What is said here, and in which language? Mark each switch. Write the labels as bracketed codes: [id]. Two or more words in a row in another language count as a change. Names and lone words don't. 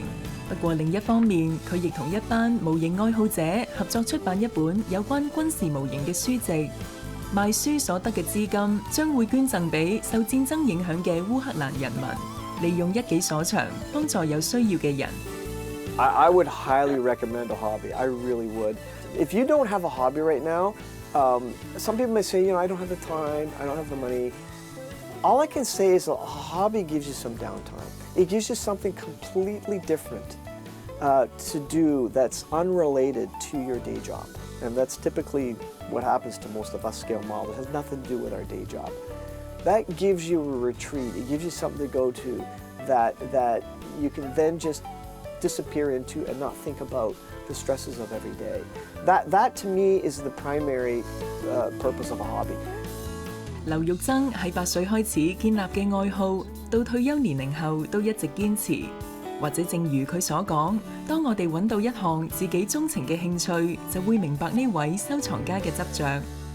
[yue] 不過另一方面，佢亦同一班模型愛好者合作出版一本有關軍事模型嘅書籍。賣書所得嘅資金將會捐贈俾受戰爭影響嘅烏克蘭人民，利用一己所長幫助有需要嘅人。 [en] I would highly recommend a hobby. I really would. If you don't have a hobby right now, some people may say, I don't have the time, I don't have the money. All I can say is a hobby gives you some downtime. It gives you something completely different to do that's unrelated to your day job. And that's typically what happens to most of us scale models. It has nothing to do with our day job. That gives you a retreat. It gives you something to go to that you can then just disappear into and not think about the stresses of every day. That to me is the primary purpose of a hobby. [yue] 劉玉增喺8歲開始建立嘅愛好，到退休年齡後都一直堅持。或者正如佢所講，當我哋揾到一項自己鍾情嘅興趣，就會明白呢位收藏家嘅執着。